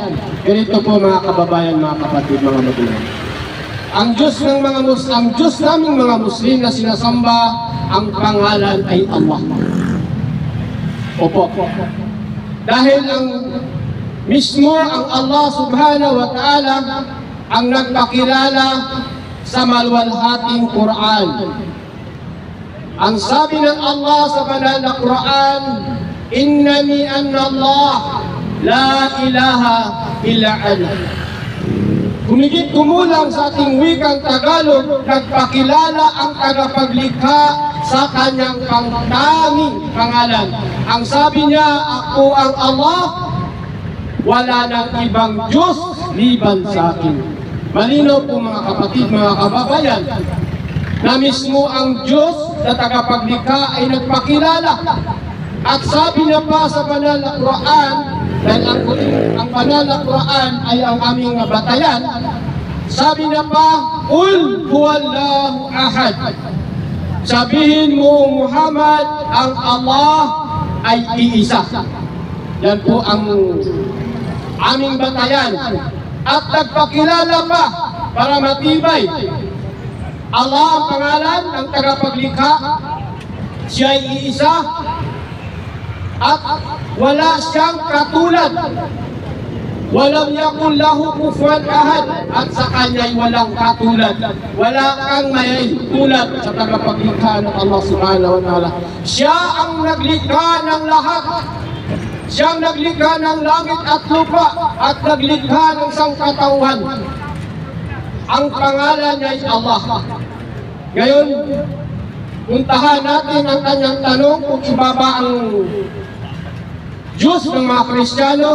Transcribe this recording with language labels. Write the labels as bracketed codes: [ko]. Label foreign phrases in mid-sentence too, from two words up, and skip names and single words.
[tl] Ganito po mga kababayan, mga kapatid, mga magulang. Ang Diyos ng mga Muslim, ang Diyos naming mga Muslim na sinasamba, ang pangalan ay Allah. Opo. Dahil mismo ang Allah [ar] سبحانه وتعالى [tl] ang nagpakilala sa maluwalhating Quran. Ang sabi ng Allah sa banal na Quran, [ar] إنني أنا الله لا إله إلا أنا. [tl] Kumigit kumulang sa ating wikang Tagalog, nagpakilala ang tagapaglikha sa kanyang pangtanging pangalan. Ang sabi niya, ako ang Allah, wala nang ibang Diyos liban sa akin. Malinaw po mga kapatid, mga kababayan, na mismo ang Diyos na tagapaglikha ay nagpakilala. At sabi niya pa sa banal na Quran, dahil ang banal na Quran ay ang aming batayan, sabi niya pa, [ar] قل هو الله أحد. [tl] Sabihin mo, Muhammad, ang Allah ay iisa. Yan po ang aming batayan. At nagpakilala pa para matibay. Allah ang pangalan ng tagapaglikha, siya ay iisa, at wala siyang katulad. [ar] ولم يكن له كفوا أحد, [tl] at sa kanya'y walang katulad. Wala kang may tulad sa tagapaglikha ng Allah [ar] سبحانه وتعالى. [tl] Siya ang naglikha ng lahat. Siyang naglikha ng langit at lupa at naglikha ng sangkatauhan. Ang pangalan niya ay Allah. Ngayon, puntahan natin ang kanyang tanong kung iba ba ang Diyos ng mga Kristiyano.